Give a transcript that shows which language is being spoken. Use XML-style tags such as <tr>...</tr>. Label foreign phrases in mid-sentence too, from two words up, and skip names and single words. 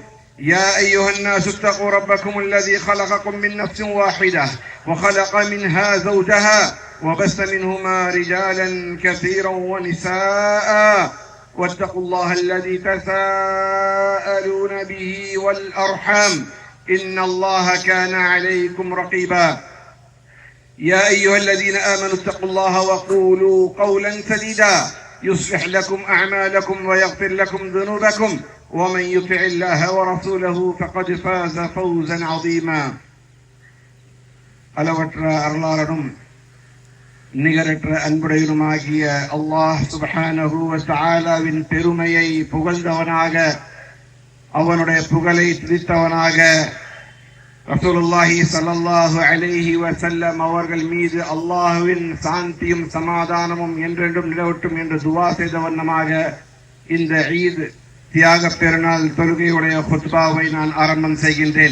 <ar>يا أيها الناس اتقوا ربكم الذي خلقكم من نفس واحدة وخلق منها زوجها وبث منهما رجالا كثيرا ونساء واتقوا الله الذي تساءلون به والأرحام إن الله كان عليكم رقيبا. يا أيها الذين آمنوا اتقوا الله وقولوا قولا سديدا يصلح لكم أعمالكم ويغفر لكم ذنوبكم ومن يطع الله ورسوله فقد فاز فوزا عظيما.</ar> <ta>அளவற்ற அருளாளனும் நிகரற்ற அன்புடையனுமாகிய அல்லாஹ்</ta> <ar>سبحانه و تعالى</ar> <ta>பெருமையை புகழ்ந்தவனாக, அவனுடைய புகழை துதித்தவனாக,</ta> <ar>رسول الله صلى الله عليه وسلم</ar> <ta>அவர்கள் மீது அல்லாஹ்வின் சாந்தியும் சமாதானமும் என்றென்றும் நிலவட்டும் என்று துவா செய்த வண்ணமாக இந்த ஈத் தியாக பெருநாள் தொழுகையுடைய குத்பாவை நான் ஆரம்பம் செய்கின்றேன்.</ta>